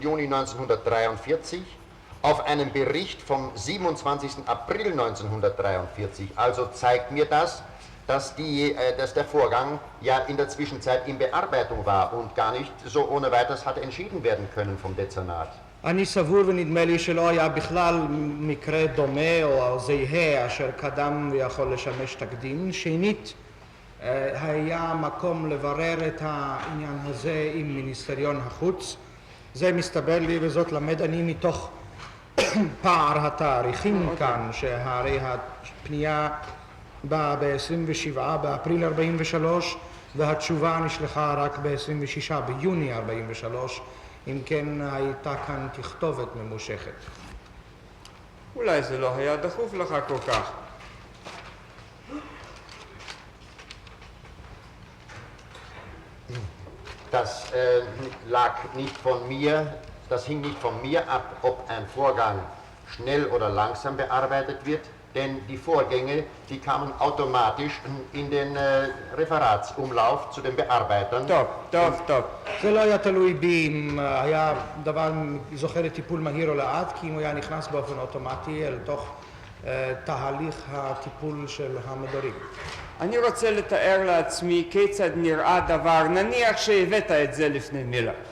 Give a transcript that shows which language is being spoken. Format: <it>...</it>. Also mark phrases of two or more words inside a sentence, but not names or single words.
<de>Juni 1943 auf einen Bericht vom 27. April 1943. Also zeigt mir das, dass der Vorgang ja in der Zwischenzeit in Bearbeitung war und gar nicht so ohne weiteres hat entschieden werden können vom Dezernat.</de> <he>אני סבור ונדמה לי שלא היה בכלל מקרה דומה או זהה אשר קדם ויכול לשמש תקדים. שנית, היה מקום לברר את העניין הזה עם מיניסטריון החוץ. זה מסתבר לי וזאת למד אני מתוך פער התאריכים כאן, שהרי הפנייה באה ב-27 באפריל 43 והתשובה נשלחה רק ב-26 ביוני 43. אם כן הייתה כאן תכתובת ממושכת. אולי זה לא היה דחוף לך כל כך.</he> <de>Das lag nicht von mir, das hing nicht von mir ab, ob ein Vorgang schnell oder langsam bearbeitet wird, denn die Vorgänge, die kamen automatisch in den Referatsumlauf zu den Bearbeitern.</de> <he>טוב. זה לא היה תלוי בי אם היה דבר זוכה לטיפול מהיר או לאט, כי אם הוא היה נכנס באופן אוטומטי אל תוך תהליך הטיפול של המדורים. אני רוצה לתאר לעצמי כיצד נראה דבר, נניח שהבאת את זה לפני מילר.</he>